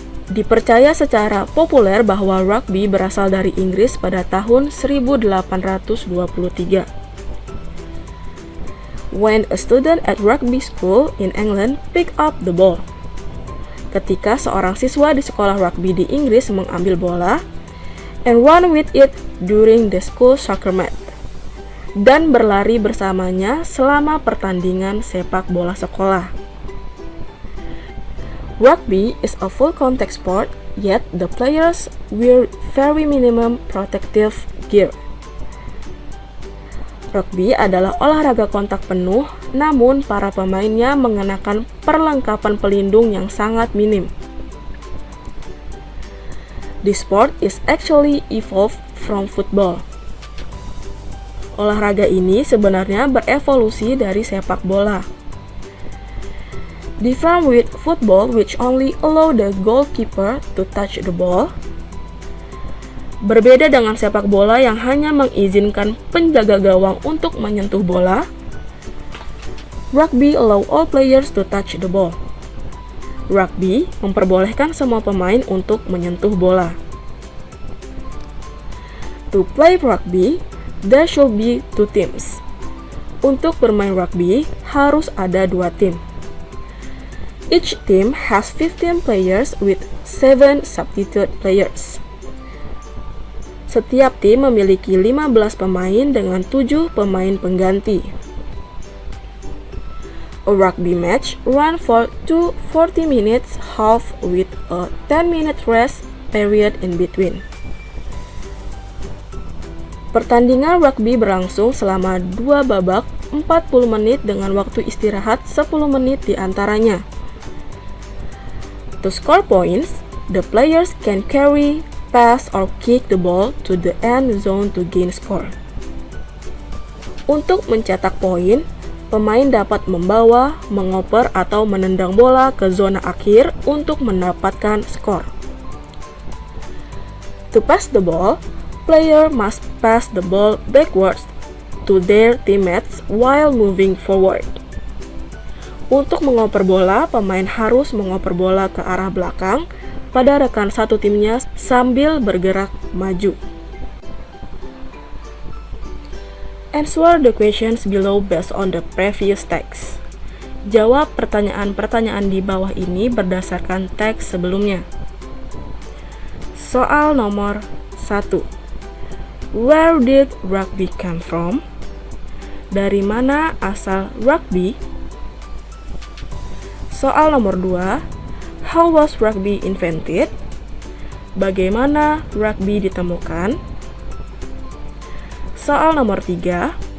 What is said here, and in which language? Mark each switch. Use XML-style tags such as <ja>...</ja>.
<id>Dipercaya secara populer bahwa rugby berasal dari Inggris pada tahun 1823.</id> <en>When a student at rugby school in England picked up the ball.</en> <id>Ketika seorang siswa di sekolah rugby di Inggris mengambil bola</id> <en>and run with it during the school soccer match,</en> <id>dan berlari bersamanya selama pertandingan sepak bola sekolah.</id> <en>Rugby is a full contact sport, yet the players wear very minimum protective gear.</en> <id>Rugby adalah olahraga kontak penuh, namun para pemainnya mengenakan perlengkapan pelindung yang sangat minim.</id> <en>This sport is actually evolved from football.</en> <id>Olahraga ini sebenarnya berevolusi dari sepak bola.</id> <en>Different with football, which only allow the goalkeeper to touch the ball.</en> <id>Berbeda dengan sepak bola yang hanya mengizinkan penjaga gawang untuk menyentuh bola.</id> <en>Rugby allow all players to touch the ball.</en> <id>Rugby memperbolehkan semua pemain untuk menyentuh bola.</id> <en>To play rugby, there should be 2 teams.</en> <id>Untuk bermain rugby, harus ada 2 tim.</id> <en>Each team has 15 players with 7 substitute players.</en> <id>Setiap tim memiliki 15 pemain dengan 7 pemain pengganti.</id> <en>A rugby match run for 40 minutes half with a 10-minute rest period in between.</en> <id>Pertandingan rugby berlangsung selama 2 babak 40 menit dengan waktu istirahat 10 menit di antaranya.</id> <en>To score points, the players can carry, pass, or kick the ball to the end zone to gain score.</en> <id>Untuk mencetak poin, pemain dapat membawa, mengoper, atau menendang bola ke zona akhir untuk mendapatkan skor.</id> <en>To pass the ball, player must pass the ball backwards to their teammates while moving forward.</en> <id>Untuk mengoper bola, pemain harus mengoper bola ke arah belakang pada rekan satu timnya sambil bergerak maju.</id> <en>Answer the questions below based on the previous text.</en> <id>Jawab pertanyaan-pertanyaan di bawah ini berdasarkan teks sebelumnya. Soal nomor 1.</id> <en>Where did rugby come from?</en> <id>Dari mana asal rugby? Soal nomor 2.</id> <en>How was rugby invented?</en> <id>Bagaimana rugby ditemukan? Soal nomor 3.</id>